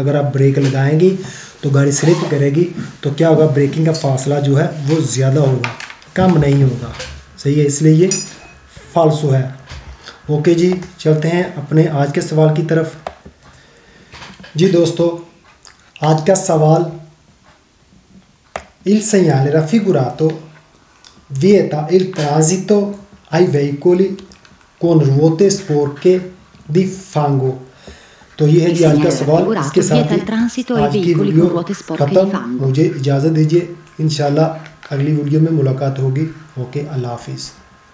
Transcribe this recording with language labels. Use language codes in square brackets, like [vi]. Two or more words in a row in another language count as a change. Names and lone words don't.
[ur] اگر آپ بریک لگائیں گی تو گاڑی سلپ کرے گی، تو کیا ہوگا، بریکنگ کا فاصلہ جو ہے وہ زیادہ ہوگا، کم نہیں ہوگا. صحیح ہے، اس لیے یہ فالسو ہے. اوکے جی، چلتے ہیں اپنے آج کے سوال کی طرف. جی دوستو، آج کا سوال, [it] il segnale raffigurato vieta il transito ai veicoli con ruote sporche di fango। [ur] تو یہ ہے جی آج کا سوال. اس کے ساتھ ہی آج کی ویڈیو ختم۔ مجھے اجازت دیجیے، ان شاء اللہ اگلی ویڈیو میں ملاقات ہوگی. اوکے، اللہ حافظ.